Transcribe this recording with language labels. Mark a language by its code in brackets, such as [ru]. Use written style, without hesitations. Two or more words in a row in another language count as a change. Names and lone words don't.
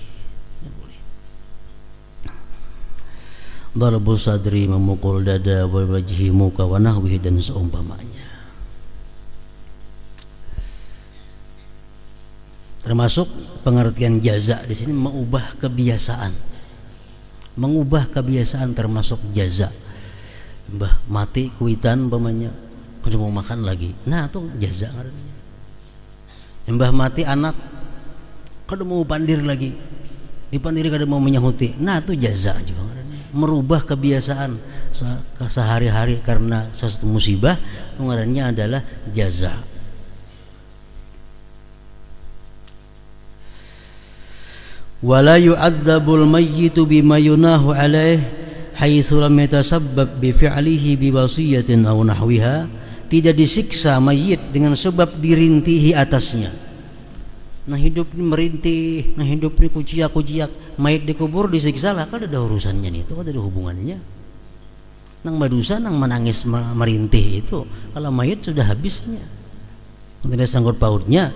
[ar] ضرب صدري, [id] memukul dada, [ar] وجهي, muka, ونحوه, [id] dan seumpamanya. Termasuk pengertian jaza di sini mengubah kebiasaan. Mengubah kebiasaan termasuk jaza. [bjn] Mbah mati kuitan umpamanya, kada mau makan lagi. Nah, itu jaza ngarannya. Mbah mati anak, kada mau pandir lagi. Dipandiri kada mau menyahuti. Nah, itu jaza juga ngarannya. [id] Merubah kebiasaan sehari-hari karena sesuatu musibah, itu ngarannya adalah jaza. [ar] ولا يعذب الميت بما ينوح عليه حيث لم يتسبب بفعله بوصية أو نحوها. [id] Tidak disiksa mayit dengan sebab dirintihi atasnya. Nah hidup ini merintih, nah hidup ini kuciak-kuciak, mayit dikubur disiksa lah, kan ada urusannya nih, itu kan ada hubungannya. [bjn] Nang madusa nang menangis merintih itu kalau mayit sudah habisnya, tidak sangkut pautnya.